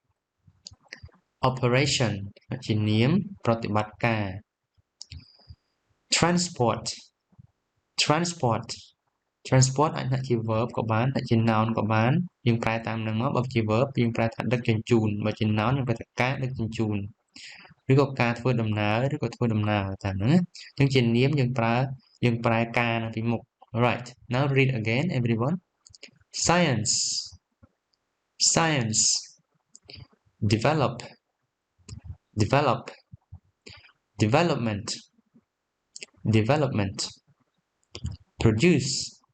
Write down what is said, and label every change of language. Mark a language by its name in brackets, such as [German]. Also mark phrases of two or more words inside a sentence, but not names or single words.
[Khmer] ជានាមប្រតិបត្តិការ transport អាចដាក់ជា verb ក៏បានដាក់ជា noun ក៏ បានយើងប្រែតាមនឹងមកបើជា verb យើងប្រែថាដឹកជញ្ជូនបើជា noun យើងប្រែថាការដឹកជញ្ជូនឬក៏ការធ្វើដំណើរឬក៏ធ្វើដំណើរតាមហ្នឹងអញ្ចឹងជានាមយើងប្រែការនៅពីមុខ [English] Right now read again everyone science develop development produce